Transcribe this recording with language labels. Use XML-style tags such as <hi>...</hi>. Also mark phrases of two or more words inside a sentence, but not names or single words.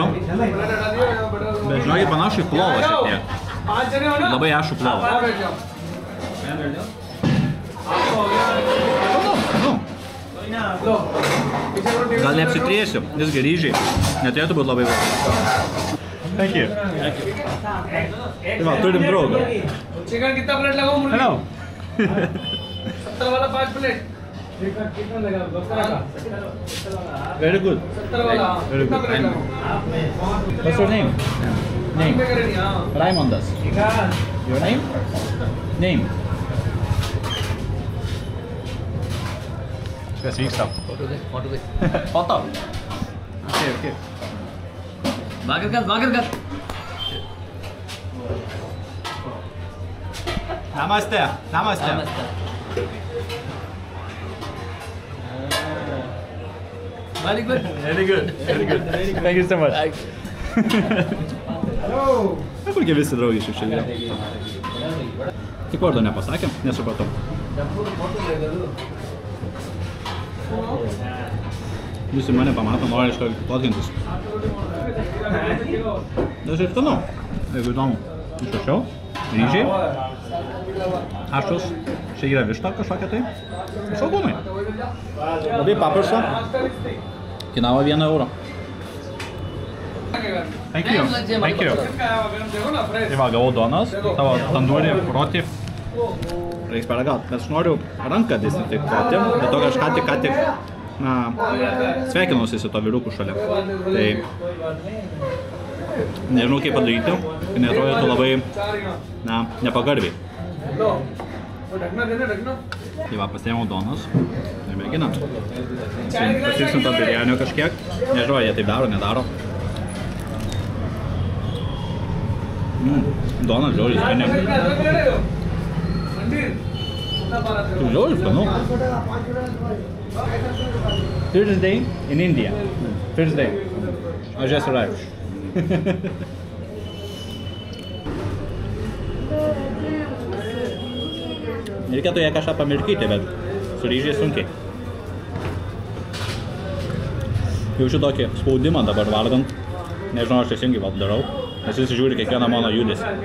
<lt>Bet žinokit, panašu į plovą šiek tiek. Labai aštrų plovą. Gal neapsitrėsiu, visgi ryžiai. Neturėtų būti labai vėl.</lt> <en>Thank you.</en> <lt>Tai va, turim draugą.</lt> <hi>चिकन कितना प्लेट लगाऊं मुर्गी?</hi> <en>Hello.</en> <hi>70 वाला 5 प्लेट। चिकन कितना लगा? 70 का।</hi> <en>Very good.</en> <hi>70 वाला।</hi> <en>Very</en> <hi>कितना</hi> <en>good.</en> <hi>प्लेट लगाऊं?</hi> <en>What's your name? Name. Raimondas. Your name? Name.</en> <lt>Kas vyksta?</lt> <en>Foto. Okay. Bagat gal. Namaste. Very good. Very good. Thank you so much.</en> <lt>Kurgi visi draugiši šiandien? Tik vardo nepasakėm, nesupratau. Visi mane pamato, nori iš karto plotkintis. Tai šiaip skanu, jeigu įdomu. Išrašiau. Ryžiai. Aštrus. Čia yra višta kažkokia tai. Svogūnai. Labai paprasta. Kainavo 1 eurą. Thank you. Thank you. Tai va, gavau donas, tavo tandūrį, roti. Reiks paragauti, bet aš noriu ranką dezinfekuoti, bet to aš ką tik sveikinuosi su to vyruku šalia. Tai nežinau kaip padaryti, kai neatrodytų labai nepagarbiai. Tai va, pasiėmiau donas ir mėginam. Pasirksim to birianio kažkiek. Nežinau, jie taip daro, nedaro. Donas žiauriai skaniai. Žiauriai skanu.</lt> <en>First day in India. First day. I just arrived.</en> <lt>Reikėtų ją kažką pamirkyti, bet su ryžiai sunkiai. Jaučiu tokį spaudimą dabar valgant. Nežinau, aš teisingai darau. Nes visi žiūri kiekvieną mano judesį.</lt>